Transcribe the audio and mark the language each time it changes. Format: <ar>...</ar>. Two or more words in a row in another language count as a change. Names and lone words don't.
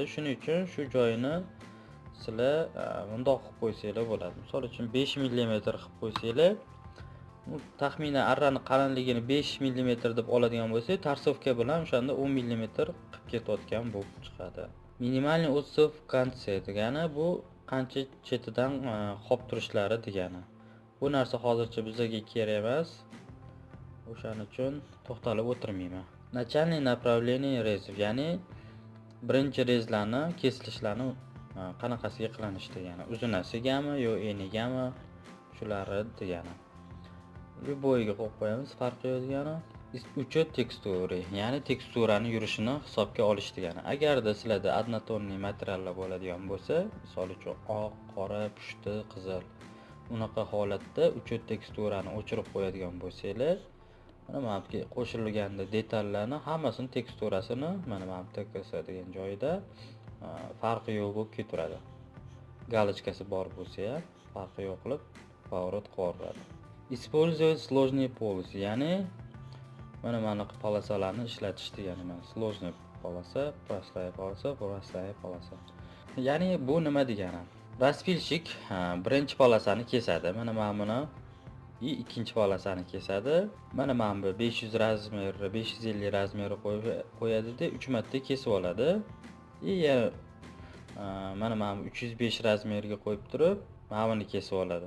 <uz>Shuning uchun shu joyini sizlar bundoq qilib qo'ysanglar bo'ladi. Misol uchun 5 millimetr qilib qo'ysanglar, taxminan arrani qalinligini 5 millimetr deb oladigan bo'lsa, tarsovka bilan o'shanda 10 millimetr qilib ketayotgan bo'lib chiqadi.</uz> <ru>минимальный отступ в конце</ru> <uz>degani bu qancha chetidan qolib turishlari degani. Bu narsa hozircha bizga kerak emas. O'shaning uchun to'xtalib o'tirmayman.</uz> <ru>Начальный направление резов,</ru> <uz>ya'ni birinchi rezlarni kesilishlarini qanaqasiga qilinishi degani. Uzunasigami yo enigami, shularni degani. Bo'yiga qo'yib qo'yamiz, farqi yo'q degani.</uz> <ru>учёт текстуры,</ru> <uz>ya'ni teksturani yurishini hisobga olish degani. Agarda sizlarda однотонный materiallar bo'ladigan bo'lsa, misol uchun oq, qora, pushti, qizil, unaqa holatda uchet teksturani o'chirib qo'yadigan bo'lsanglar, mana bu yerga qo'shilganda detallarni hammasini teksturasini mana bu yerda degan joyida farqi yo'q bo'lib ketaveradi. Galochkasi bor bo'lsa ham farqi yo'q qilib поворот qilaveradi.</uz> <ru>Использовать сложные полосы,</ru> <uz>ya'ni mana bunaqa polosalarni ishlatish degani.</uz> <ru>Mana сложная полоса, простая полоса, простая полоса.</ru> <uz>Ya'ni bu nima degani? Raspilchik birinchi polosani kesadi. Mana buni ikkinchi polosani kesadi. Mana bu 500 razmer, 550 razmeri qo'yadi-da, 3 marta kesib oladi. Mana bu 305 razmerga qo'yib turib, mana buni kesib oladi.</uz>